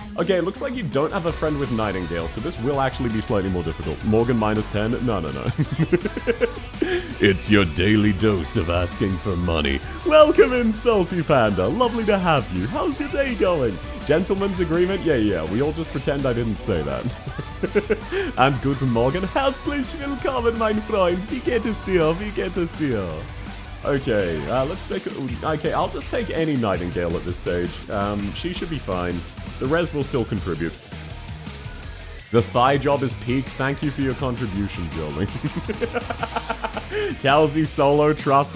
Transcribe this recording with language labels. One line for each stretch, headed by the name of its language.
English: Okay, looks like you don't have a friend with Nightingale, so this will actually be slightly more difficult. Morgan minus 10? No. It's your daily dose of asking for money. Welcome in, Salty Panda. Lovely to have you. How's your day going? Gentleman's agreement? Yeah. We all just pretend I didn't say that. And good Morgan.
German: Herzlich willkommen, mein Freund. Wie geht es dir? Wie geht es dir?
English: Okay, let's take okay, I'll just take any Nightingale at this stage. She should be fine. The res will still contribute. The thigh job is peak. Thank you for your contribution, Jolie. Kelsey solo trust?